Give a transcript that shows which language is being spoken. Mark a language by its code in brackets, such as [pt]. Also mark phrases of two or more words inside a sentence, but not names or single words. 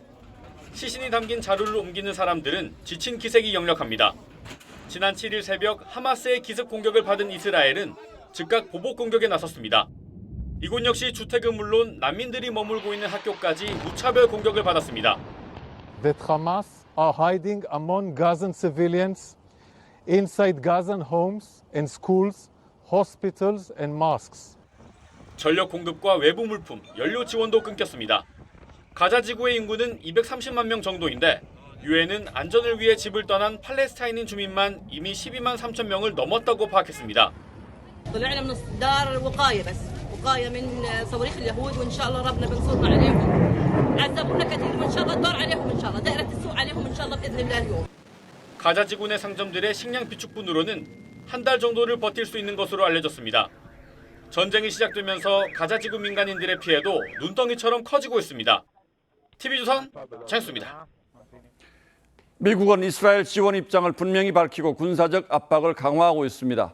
[ko] 시신이 담긴 자루를 옮기는 사람들은 지친 기색이 역력합니다. 지난 7일 새벽 하마스의 기습 공격을 받은 이스라엘은 즉각 보복 공격에 나섰습니다. 이곳 역시 주택은 물론 난민들이 머물고 있는 학교까지 무차별 공격을 받았습니다. [en] That Hamas are hiding among Gazan civilians inside Gazan homes and schools, hospitals and mosques. [ko] 전력 공급과 외부 물품, 연료 지원도 끊겼습니다. 가자 지구의 인구는 230만 명 정도인데 유엔은 안전을 위해 집을 떠난 팔레스타인인 주민만 이미 12만 3천 명을 넘었다고 파악했습니다. [ar] طلعنا من الدار وقاية بس وقاية من صواريخ اليهود وإن شاء الله ربنا بنصرنا عليهم عذبونا كثير وإن شاء الله الدار عليهم إن شاء الله دائرة السوء عليهم إن شاء الله بإذن الله اليوم. [ko] 가자 지구 내 상점들의 식량 비축분으로는 한 달 정도를 버틸 수 있는 것으로 알려졌습니다. 전쟁이 시작되면서 가자 지구 민간인들의 피해도 눈덩이처럼 커지고 있습니다. TV조선 장수입니다. 미국은 이스라엘 지원 입장을 분명히 밝히고 군사적 압박을 강화하고 있습니다.